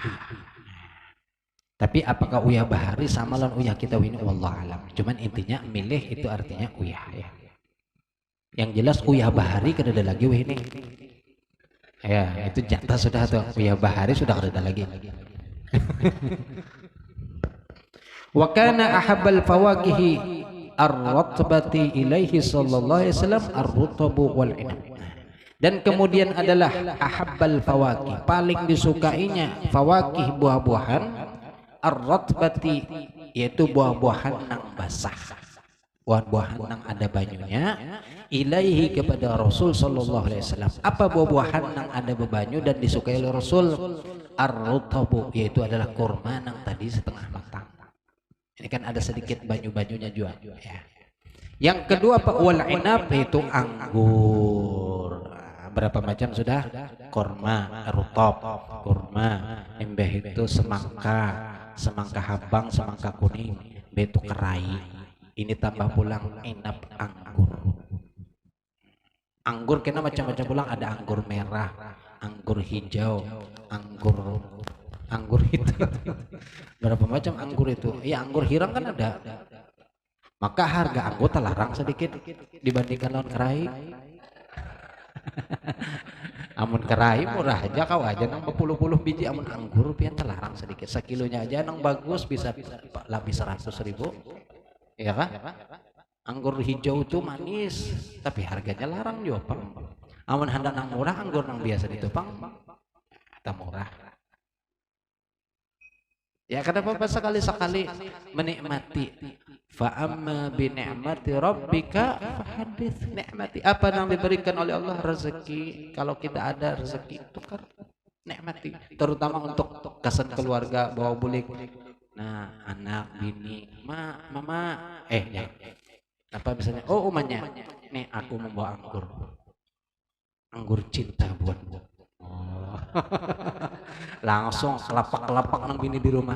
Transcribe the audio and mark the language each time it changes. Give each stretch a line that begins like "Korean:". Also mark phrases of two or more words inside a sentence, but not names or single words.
Banjar: Tapi apakah uyah bahari sama lawan uyah kita ini wallah alam. Cuman intinya milih itu artinya uyah ya. Yang jelas uyah bahari kada ada lagi ini. Ya, itu jatah sudah tuh. Uyah bahari sudah ada lagi.
Arabic: وكان أحب الفواكه الرطبة إليه صلى الله عليه وسلم الرطب والعنب.
Banjar: Dan kemudian adalah
Arabic: أحب الفواكه,
Banjar: paling disukainya fawakih buah-buahan, ar-ratbati yaitu buah-buahan nang basah. Buah-buahan nang ada banyunya, ilaihi kepada Rasul
Arabic: صلى الله عليه وسلم.
Banjar: Apa buah-buahan nang ada bebanyu dan disukai oleh Rasul? Ar-rutabu yaitu adalah kurma nang tadi setengah matang. Ini kan ada sedikit banyu-banyunya juga ya. Yang kedua Pak
Arabic: والعنب
Banjar: itu anggur. Berapa macam sudah? Kurma, rutab, kurma, embeh itu semangka, semangka habang, semangka kuning, betu kerai. Ini tambah pulang inab anggur. Anggur kena macam-macam pulang, ada anggur merah, anggur hijau, anggur hitam. Berapa macam anggur itu? Ya anggur hirang kan ada. Maka harga anggur terlarang sedikit dibandingkan lawan kerai. Amun kerai murah aja kau aja nang berpuluh-puluh biji, amun anggur pian terlarang sedikit. Sekilonya aja nang bagus bisa lebih 100.000. Ya kan? Anggur hijau itu manis, tapi harganya larang juga, Pang. Amun hendak nang murah anggur nang biasa itu, Pang. kita murah. Ya kenapa sekali-sekali menikmati.
Arabic: فأما بنعمة ربك فحدث.
Banjar: Nikmati apa yang diberikan oleh Allah, rezeki. Kalau kita ada rezeki itu kan nikmati, terutama untuk kesan keluarga, bawa bulik. Nah, anak, bini, mama, ya. Apa misalnya? Oh, umanya. Nih aku membawa anggur. Anggur cinta buatmu. Oh. Langsung kelapak-kelapak nang bini di rumah.